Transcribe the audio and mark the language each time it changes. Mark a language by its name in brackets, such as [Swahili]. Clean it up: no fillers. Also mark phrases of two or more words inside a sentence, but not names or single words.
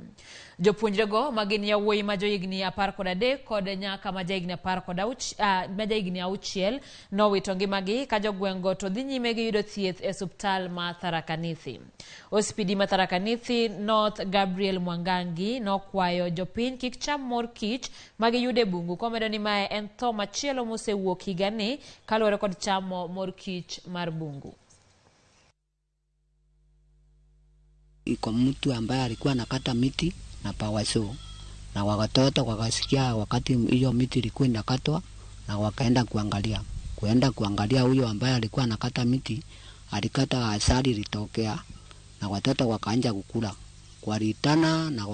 [Luo (Kenya and Tanzania)] Jopuonjrego magin yawuoyi ma johigni 13 kod nyaka ma jahigni 6 nowito ngimagi ka jogweng'go to dhi nyime gi yudo thieth e osiptal ma Tharaka Nithi. Ospidi ma Tharaka Nithi North Gabriel Mwangangi nokwayo jopiny kik cham mor kich magiyudo e bungu, komedo ni mae en tho machielo mosewuok higani kaluwore kod chamo mor kich mar bungu. [Swahili] Iko mtu ambaye alikuwa anakata miti na pawaso, na watoto wakasikia wakati hiyo miti ilikuwa inakatwa na wakaenda kuangalia huyo ambaye alikuwa anakata miti alikata asali litokea, na watoto wakaanza kukula kuaritana, na